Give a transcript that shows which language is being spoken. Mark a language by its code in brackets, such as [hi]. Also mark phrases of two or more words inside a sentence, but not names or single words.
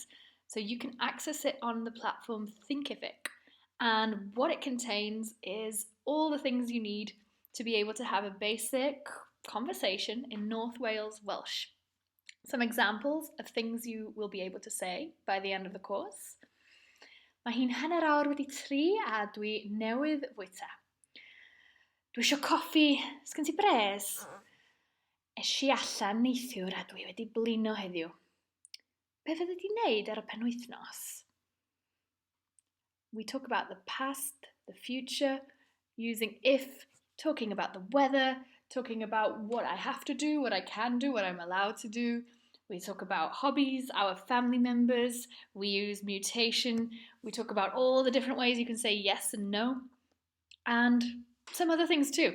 [en] So you can access it on the platform Thinkific. And what it contains is all the things you need to be able to have a basic conversation in North Wales Welsh. Some examples of things you will be able to say by the end of the course. [cy] Mae hi'n hanner awr wedi 3 a dwi newydd fwyta. Dwi eisiau coffi, sgen ti bres? Eisi allan neithiwr a dwi wedi blino heddiw. Be fyddi di wneud ar y penwythnos? [en] We talk about the past, the future, using if, talking about the weather, talking about what I have to do, what I can do, what I'm allowed to do. We talk about hobbies, our family members, we use mutation, we talk about all the different ways you can say yes and no, and some other things too.